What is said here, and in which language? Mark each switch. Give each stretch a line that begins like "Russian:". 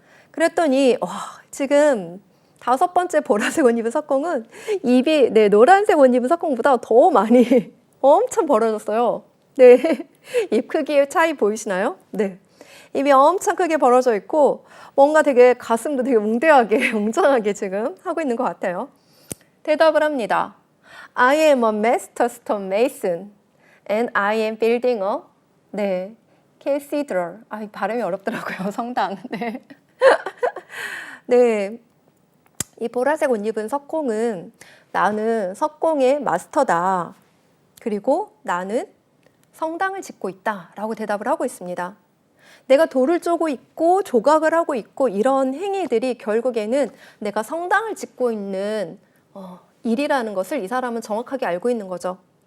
Korean: 그랬더니 지금 다섯 번째 보라색 옷 입은 석공은 입이 네, 노란색 옷 입은 석공보다 더 많이 엄청 벌어졌어요. 네, 입 크기의 차이 보이시나요? 네, 입이 엄청 크게 벌어져 있고 뭔가 되게 가슴도 되게 웅대하게 웅장하게 지금 하고 있는 것 같아요. 대답을 합니다.
English: I am a master stone mason and I am building a 네, cathedral.
Korean: 발음이 어렵더라고요. 성당. 네. 네. 이 보라색 옷 입은 석공은 나는 석공의 마스터다. 그리고 나는 성당을 짓고 있다. 라고 대답을 하고 있습니다. 내가 돌을 쪼고 있고 조각을 하고 있고 이런 행위들이 결국에는 내가 성당을 짓고 있는 일이라는 것을 이 사람은 정확하게 알고 있는 거죠.